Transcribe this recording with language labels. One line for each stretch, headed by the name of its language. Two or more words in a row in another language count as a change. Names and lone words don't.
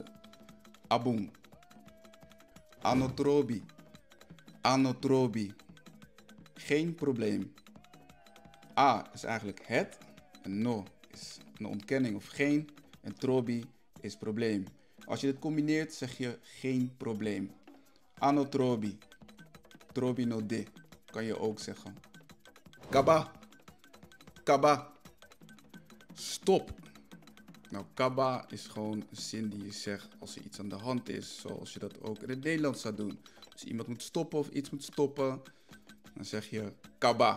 Sranan Tongo: Aboen. Anotrobi. Anotrobi.
Dutch: Geen probleem. A is eigenlijk het, en no is een ontkenning of geen, en trobi is probleem. Als je dit combineert zeg je geen probleem.
Sranan Tongo: Anotrobi. Trobi no de,
Dutch: kan je ook zeggen.
Sranan Tongo: Kaba. Kaba.
Dutch: Stop. Nou, kaba is gewoon een zin die je zegt als er iets aan de hand is. Zoals je dat ook in het Nederlands zou doen. Als iemand moet stoppen of iets moet stoppen, dan zeg je kaba.